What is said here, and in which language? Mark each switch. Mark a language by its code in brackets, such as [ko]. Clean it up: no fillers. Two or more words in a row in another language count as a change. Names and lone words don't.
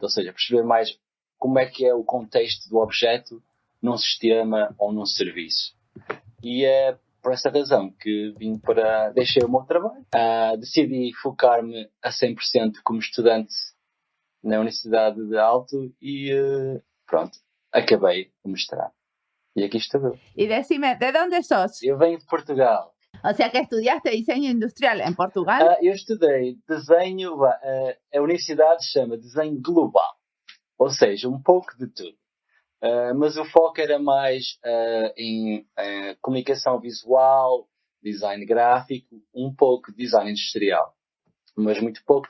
[pt] Ou seja, perceber mais como é que é o contexto do objeto num sistema ou num serviço. E é por essa razão que deixei o meu trabalho. Decidi focar-me a 100% como estudante na Universidade de Aalto e pronto, acabei o mestrado. [es] Y aquí estoy. Y decime, ¿de dónde sos? [pt] Eu venho de Portugal. [es] O sea que estudiaste diseño industrial en Portugal. [pt] Eu estudei desenho, a universidade chama desenho global, ou seja, um pouco de tudo. Mas o foco era mais em comunicação visual, design gráfico, um pouco de design industrial, mas muito pouco.